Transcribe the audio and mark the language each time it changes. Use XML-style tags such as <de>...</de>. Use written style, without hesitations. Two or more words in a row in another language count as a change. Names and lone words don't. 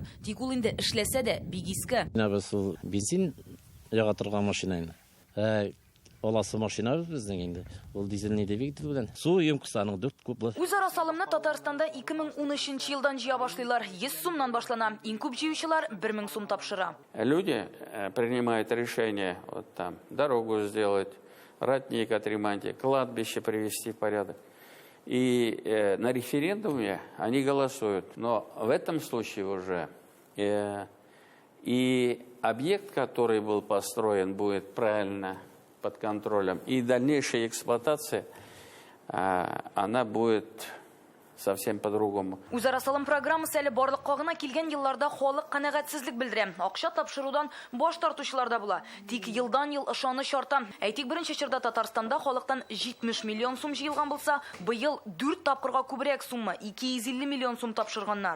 <tt>Тик ул инде эшләсә дә бик иске. Менә без ул бензин яга торган машина инде. Оласы машина безнең инде. Ул</tt> <ru>дизельный двигатель</ru> <tt>белән. Су емкасы аның 4 кублы. Үзара салымны Татарстанда 2013 елдан җыя башлыйлар. 100 сумнан башлана. Иң күп җыючылар 1000 сум тапшыра.</tt> <ru>Люди принимают решение вот там дорогу сделать, ратник отремонтировать, кладбище привести в порядок. И на референдуме они голосуют. Но в этом случае уже и объект, который был построен, будет правильно под контролем. И дальнейшая эксплуатация, она будет совсем по-другому.</ru> <tt>Үзара салым программасы әле барлыкка гына килгән елларда халык канәгатьсезлек белдерә. Акча тапшырудан баш тартучылар да була. Тик елдан ел ышаныч арта. Әйтик, беренче чорда Татарстанда халыктан 70 миллион сум җыелган булса, быел 4 тапкырга күбрәк сумма 250 миллион сум тапшырганнар.</tt>